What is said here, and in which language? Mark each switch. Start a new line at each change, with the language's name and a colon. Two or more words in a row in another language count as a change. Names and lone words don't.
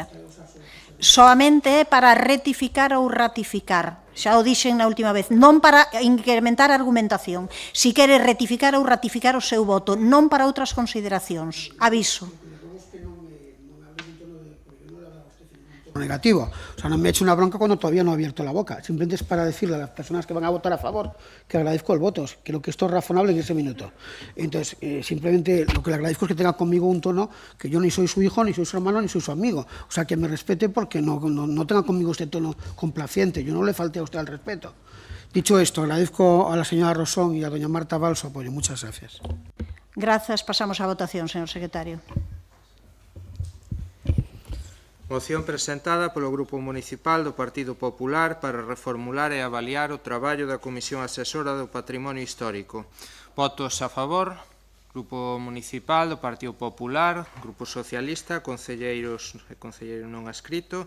Galician: Soamente é para rectificar ou ratificar. Xa o dixen na última vez. Non para incrementar a argumentación. Si quere rectificar ou ratificar o seu voto, non para outras consideracións. Aviso. Negativo.
Spanish: O sea, no me he hecho una bronca cuando todavía no he abierto la boca. Simplemente es para decirle a las personas que van a votar a favor que agradezco el voto. Creo que esto es razonable en ese minuto. Entonces, simplemente lo que le agradezco es que tenga conmigo un tono que yo ni soy su hijo, ni soy su hermano, ni soy su amigo. O sea, que me respete porque no tenga conmigo este tono complaciente. Yo no le falté a usted al respeto. Dicho esto, agradezco a la señora Rosón y a doña Marta Val su apoyo. Muchas gracias.
Galician: Grazas. Pasamos á votación, señor secretario. Moción presentada polo Grupo Municipal do Partido Popular para reformular e avaliar o traballo da Comisión Asesora do Patrimonio Histórico. Votos a favor. Grupo Municipal do Partido Popular, Grupo Socialista, concelleiros e concelleiro non adscrito.